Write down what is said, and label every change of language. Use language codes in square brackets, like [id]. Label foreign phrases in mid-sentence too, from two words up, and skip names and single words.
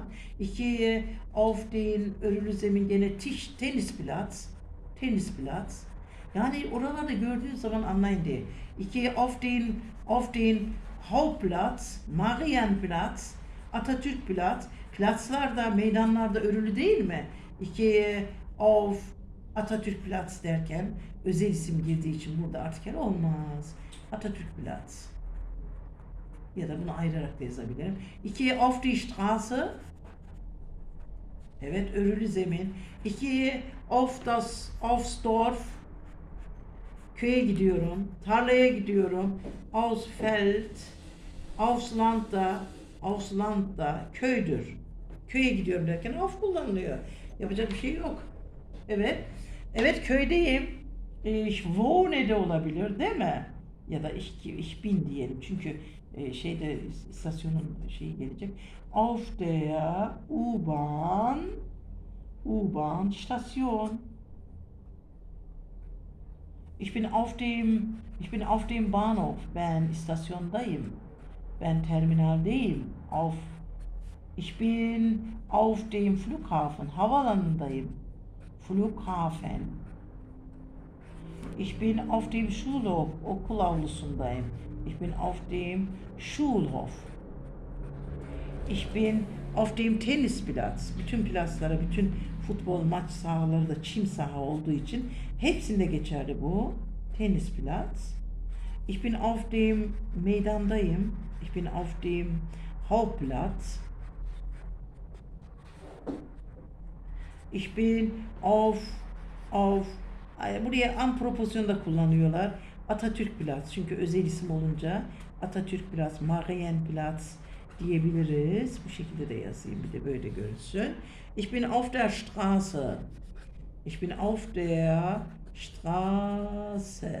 [de] Ich gehe auf den [tr] örülü zemin gene [de] Tennisplatz. Tennisplatz. [tr] Yani oralarda gördüğünüz zaman anlayın diye. [de] Ich gehe auf den Hauptplatz, Marienplatz, Atatürkplatz. [tr] Platzlarda, meydanlarda örülü değil mi? İki [de] auf Atatürkplatz [tr] derken özel isim girdiği için burada artikel olmaz. Atatürkplatz. Ya da bunu ayırarak da yazabilirim. [de] İki auf die Straße. [tr] Evet, örülü zemin. [de] İki aufs Dorf. [tr] Köye gidiyorum. Tarlaya gidiyorum. [de] Aufs Feld. Aufs Land [tr] da köydür. Köye gidiyorum derken auf kullanılıyor. Yapacak bir şey yok. Evet. Evet, köydeyim. [de] Ich wohne [tr] de olabilir değil mi? Ya da [de] ich bin [tr] diyelim. Çünkü şeyde istasyonun şeyi gelecek. [de] Auf der U-Bahn Station. Ich bin auf dem Bahnhof. [tr] Ben istasyondayım. Ben terminaldeyim. [de] Ich bin auf dem Flughafen. [tr] Havaalanındayım. Flughafen. [de] Ich bin auf dem Schulhof. [tr] Okul avlusundayım. [de] Ich bin auf dem Schulhof. Ich bin auf dem Tennisplatz. [tr] Bütün plaslara, bütün futbol maç sahaları da çim saha olduğu için hepsinde geçerli bu. [de] Tennisplatz. Ich bin auf dem meydandayım. Ich bin auf dem Hauptplatz. Ich bin [tr] buraya an proporsiyonda kullanıyorlar. Atatürkplatz, çünkü özel isim olunca Atatürkplatz, Marienplatz diyebiliriz. Bu şekilde de yazayım, bir de böyle görünsün. [de] Ich bin auf der Straße. Ich bin auf der Straße.